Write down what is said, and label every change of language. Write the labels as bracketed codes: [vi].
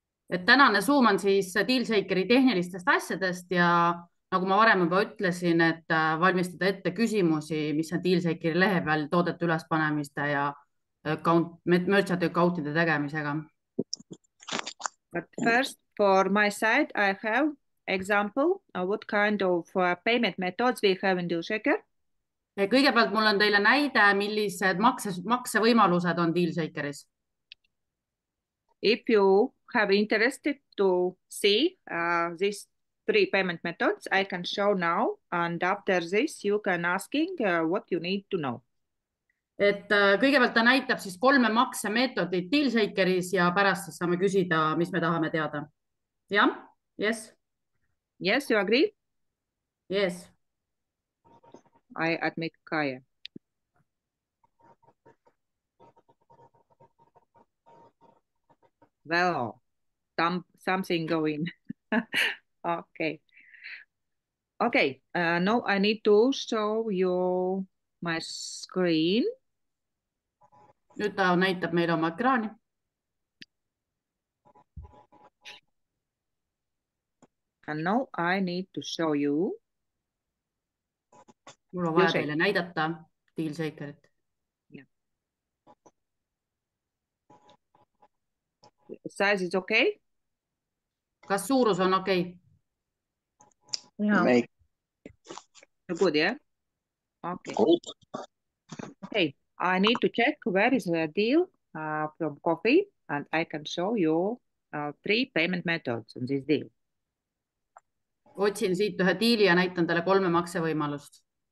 [en] Et tänane Zoom on siis DealShakeri tehnilistest asjadest ja nagu ma varem juba ütlesin, et valmistada ette küsimusi, mis on DealShakeri lehe peal toodete ülespanemiste ja merchant account'ide tegemisega. But first, for my side, I have example of what kind of payment methods we have in DealShaker. [et] Kõigepealt mul on teile näide, millised maksevõimalused on DealShakeris. [en] If you have interested to see these three payment methods, I can show now, and after this you can asking what you need to know. [et] Et kõigepealt ta näitab siis 3 maksemeetodit DealShakeris ja pärast siis saame küsida, mis me tahame teada. Jah? Yes? [en] Yes, you agree? Yes. I admit Kaia. Well, something going. Okay. Okay, now I need to show you my screen. [et] Nüüd ta näitab meile oma ekraani. [en] And now I need to show you. [et] Mul on vaja teile näidata DealShakerit. [en] Yeah. Size is okay? [et] Kas suurus on okei? [en] Yeah. Good, yeah? Okay. Okay, I need to check where is the deal from coffee, and I can show you 3 payment methods on this deal. [et] Otsin siit ühe deali ja näitan teile 3 maksevõimalust.